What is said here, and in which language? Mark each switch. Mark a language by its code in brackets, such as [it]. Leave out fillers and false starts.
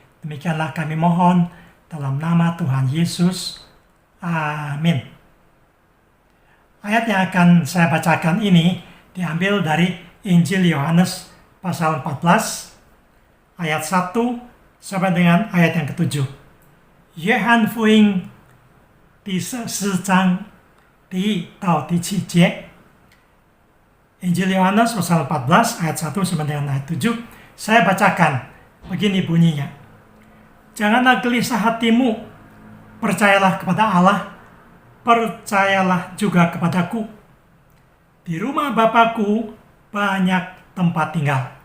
[id] Demikianlah kami mohon dalam nama Tuhan Yesus. Amin. Ayat yang akan saya bacakan ini diambil dari Injil Yohanes pasal 14 ayat 1 sampai dengan ayat yang ke-7. [zh] 约翰福音第14章第1到第7节。 [id] Injil Yohanes pasal 14 ayat 1 sampai dengan ayat 7. Saya bacakan, begini bunyinya. Janganlah gelisah hatimu, percayalah kepada Allah, percayalah juga kepadaku. Di rumah Bapakku banyak tempat tinggal.